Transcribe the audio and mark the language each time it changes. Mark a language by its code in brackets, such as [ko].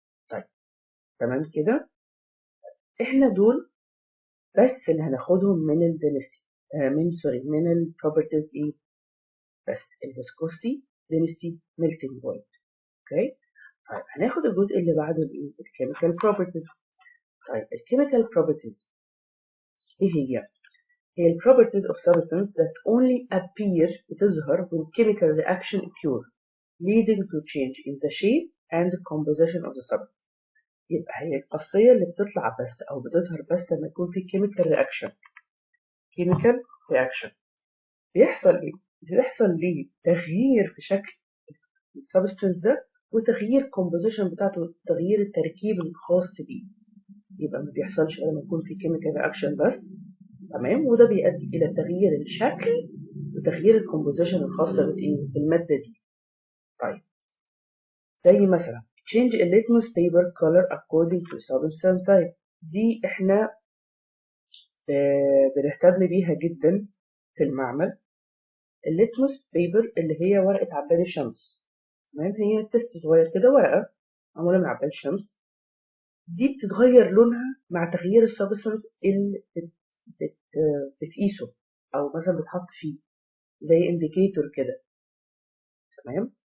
[ar] طيب تمام كده. احنا دول بس اللي هناخدهم من الدينستي، من البروبرتيز بس الفيسكوستي، دينستي، ميلتنج بوينت. اوكي. طيب هناخد الجزء اللي بعده الكيميكال بروبرتيز. طيب الكيميكال بروبرتيز ايه هي؟ هي ال [en] properties of substance that only appear [ar] بتظهر [en] when chemical reaction occur leading to change in the shape and composition of the substance. [ar] يبقى هي الخاصية اللي بتطلع بس أو بتظهر بس لما يكون في chemical reaction. chemical reaction بيحصل إيه؟ بيحصل ليه تغيير في شكل السبستنس ده وتغيير composition بتاعته، تغيير التركيب الخاص بيه. يبقى ما بيحصلش لما يكون في chemical reaction بس. تمام. وده بيؤدي الى تغيير الشكل وتغيير الكومبوزيشن الخاصه بالماده دي. طيب زي مثلا [en] change a litmus paper color according to substance type. [ar] دي احنا بنهتم بيها جدا في المعمل. الليتموس بيبر اللي هي ورقه عباد الشمس. تمام. هي تيست صغير كده، ورقه معموله من عباد الشمس. دي بتتغير لونها مع تغيير السبستانس اللي بتقيسه او مثلا بتحط فيه زي انديكيتور كده. تمام.